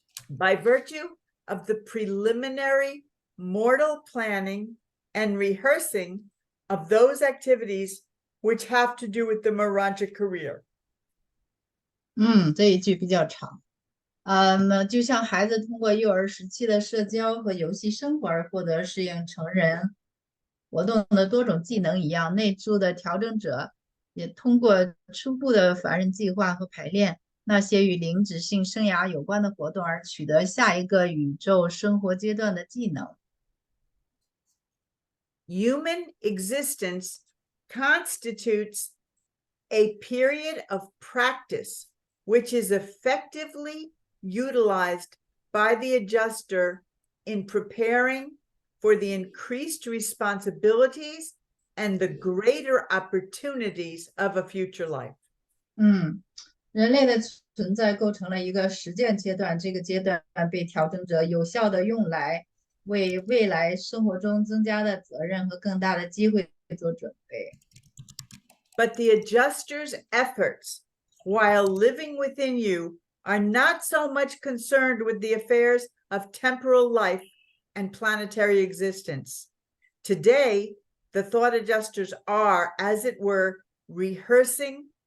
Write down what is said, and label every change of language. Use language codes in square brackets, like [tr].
[en] by virtue of the preliminary mortal planning and rehearsing of those activities which have to do with the Morancha career. [zh] 这一句比较长。就像孩子通过幼儿时期的社交和游戏生活而获得适应成人活动的多种技能一样，内住的调整者也通过初步的凡人计划和排练那些与灵质性生涯有关的活动而取得下一个宇宙生活阶段的技能。 [en] Human existence constitutes a period of practice which is effectively utilized by the adjuster in preparing for the increased responsibilities and the greater opportunities of a future life. [zh] 人类的存在构成了一个实践阶段，这个阶段被调整者有效地用来为未来生活中增加的责任和更大的机会做准备。 [en] But the adjuster's efforts while living within you are not so much concerned with the affairs of temporal life and planetary existence. Today, the thought adjusters are, as it were, rehearsing